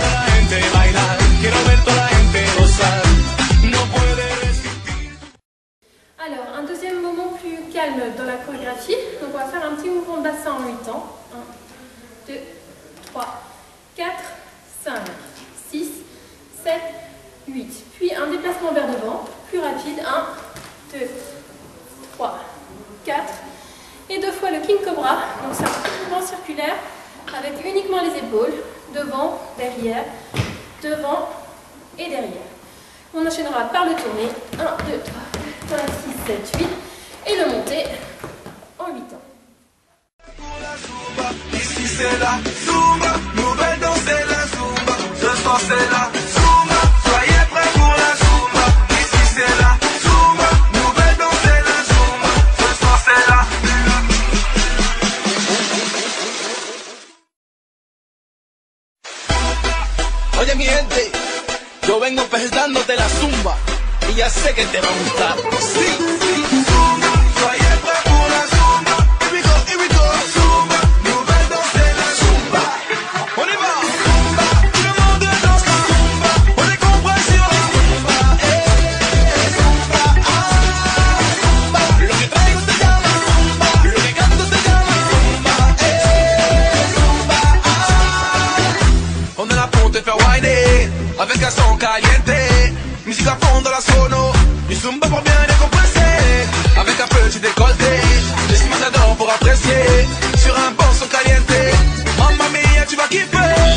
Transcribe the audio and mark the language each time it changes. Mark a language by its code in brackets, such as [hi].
[es] La gente bailar, quiero ver toda la gente gozar, no puede resistir. [fr] Alors, un deuxième moment plus calme dans la chorégraphie. Donc on va faire un petit mouvement de bassin en 8 temps. 1, 2, 3, 4, 5, 6, 7, 8. Puis un déplacement vers devant, plus rapide. 1, 2, 3, 4. Et 2 fois le King Cobra. Donc c'est un mouvement circulaire avec uniquement les épaules. Devant, derrière, devant et derrière. On enchaînera par le tourner. 1, 2, 3, 4, 5, 6, 7, 8. Et le monter en 8 temps. Pour la zumba, ici c'est la zumba, nouvelle danse c'est la zumba, ce soir c'est la zumba, soyez prêts pour la zumba, ici c'est la zumba, nouvelle danse c'est la zumba, ce soir c'est la. [es] Oye mi gente, yo vengo presentándote la zumba y ya sé que te va a gustar. Sí, sí, [fr] zumba, soyez prêts pour la zumba. [en] Here we go, [fr] zumba, nouvelle danse c'est la zumba. On y va, zumba, tout le monde danse la zumba. On est compris sur la zumba, zumba, zumba. [es] Lo que traigo se llama zumba, lo que canto se llama zumba, zumba. [fr] On a la ponte fait whiner avec un son caliente. Musique à fond dans la sono, du zumba pour bien décompresser. Avec un petit décolleté, des matadors pour apprécier. Sur un bon son caliente, mamma mia tu vas kiffer.